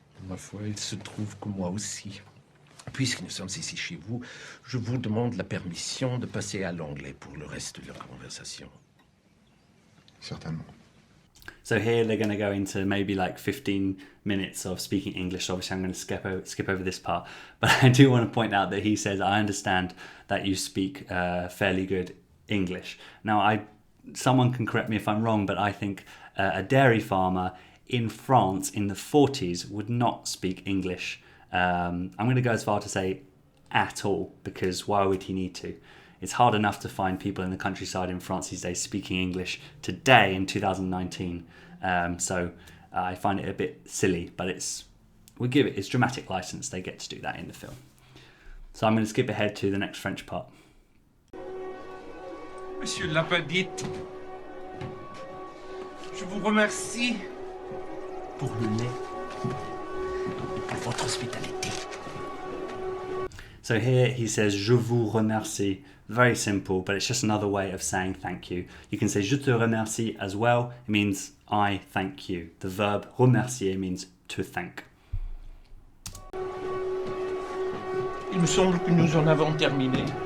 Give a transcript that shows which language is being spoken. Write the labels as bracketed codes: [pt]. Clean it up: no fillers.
[fr] Ma foi, il se trouve que moi aussi. Puisque nous sommes ici chez vous, je vous demande la permission de passer à l'anglais pour le reste de la conversation. Certainement. [en] So here they're going to go into maybe like 15 minutes of speaking English. Obviously, I'm going to skip over this part. But I do want to point out that he says, I understand that you speak fairly good English. Now, someone can correct me if I'm wrong, but I think a dairy farmer in France in the 40s would not speak English. I'm going to go as far to say at all, because why would he need to? It's hard enough to find people in the countryside in France these days speaking English today in 2019. So I find it a bit silly, but it's dramatic license. They get to do that in the film. So I'm going to skip ahead to the next French part. [fr] Monsieur Lapadite, je vous remercie pour le lait et pour votre hospitalité. [en] So here he says, [fr] je vous remercie. [en] Very simple, but it's just another way of saying thank you. You can say [fr] je te remercie [en] as well. It means I thank you. The verb remercier means to thank. [fr] Il me semble que nous en avons terminé.